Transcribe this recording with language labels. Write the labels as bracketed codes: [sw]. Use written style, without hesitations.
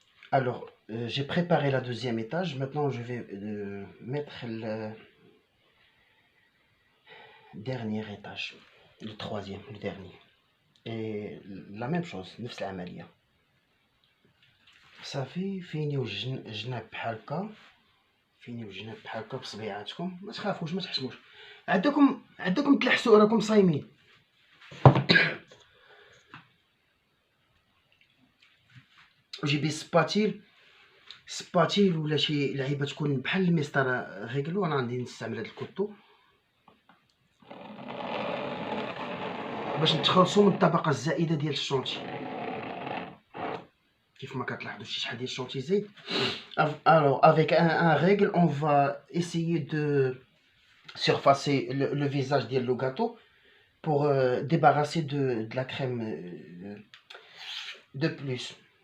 [fr] Alors, j'ai préparé la deuxième étage. Maintenant, je vais mettre le dernier étage, le troisième, le dernier. Et la même chose, [ar] نفس العملية. صافي فينيو الجناب بحال هكا. فينيو الجناب بحال هكا بصبيعاتكم. ما تخافوش ما تحشموش. عندكم تلحسوا راكم صايمين. جيبي سباتيل ولا شي لعيبه تكون بحال المسطره غيقلو. انا غادي نستعمل هاد الكوطو باش نتخلصوا من الطبقه الزائده ديال الشونتي. كيف ما كتلاحظوا شي شحال ديال الشونتي زايد. [fr] Alors avec un règle on va essayer de surfacer le visage ديال le gâteau pour débarrasser de la crème de plus.